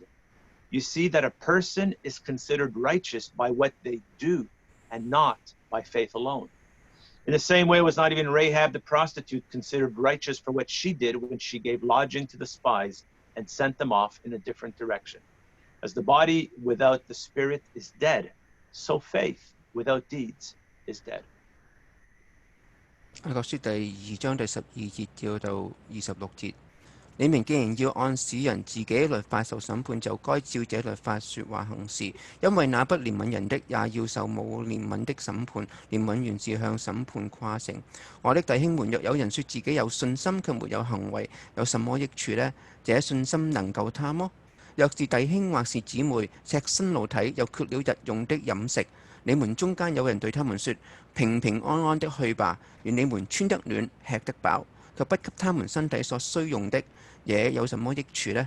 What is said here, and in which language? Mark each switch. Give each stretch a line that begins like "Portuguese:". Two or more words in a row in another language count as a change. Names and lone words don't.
English: You see that a person is considered righteous by what they do and not by faith alone. In the same way, was not even Rahab the prostitute considered righteous for what she did when she gave lodging to the spies and sent them off in a different direction. As the body without the spirit is dead, so faith without deeds is dead."
Chinese: 雅各書第2章第12節到26節。你們既然要按使人自己律法受審判，就該照這律法說話行事。因為那不憐憫人的，也要受冇憐憫的審判。憐憫原是向審判誇勝。我的弟兄們，若有人說自己有信心，卻沒有行為，有什麼益處呢？這信心能救他麼？若是弟兄或是姊妹赤身露體，又缺了日用的飲食，你們中間有人對他們說：平平安安的去吧，願你們穿得暖，吃得飽，卻不給他們身體所需用的，也有什麼益處呢？